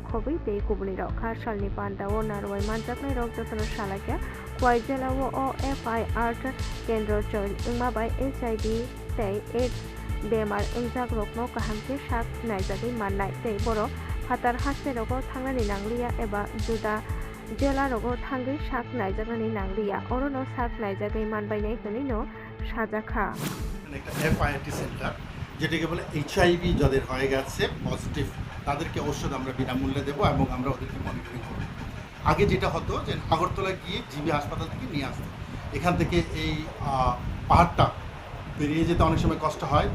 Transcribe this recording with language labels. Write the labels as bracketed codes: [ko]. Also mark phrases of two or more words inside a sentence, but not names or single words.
[brx] खबै ते गुबुनि रखा सालनि पान्डाओ नारवाई मानजाकनाय रक जतन सालाक्या खवाई जिलाओ FIR केन्द्र चोल इंमाबाय HIV ते एड्स बेमार इंजाक रकनो काहामके साक नायजागै माननाय ते बर' फातार हासे रगो थांनानै नांलिया एबा जुदा जेला रगो थांगै साक नायजागनानै नांलिया अरनो साक नायजागै मानबायनाय हनैनो সাজাখা [bn] একটা FIRT সেন্টার যেটাকে বলে HIV যাদের হয়ে গেছে পজিটিভ তাদেরকে ঔষধ আমরা বিনামূল্যে দেবো এবং আমরা ওদেরকে মনিটরিং করব। আগে যেটা হতো যে আগরতলা গিয়ে জিবি হাসপাতাল থেকে নিয়ে আসতো, এখান থেকে এই পাহাড়টা বেরিয়ে যেতে অনেক সময় কষ্ট হয়।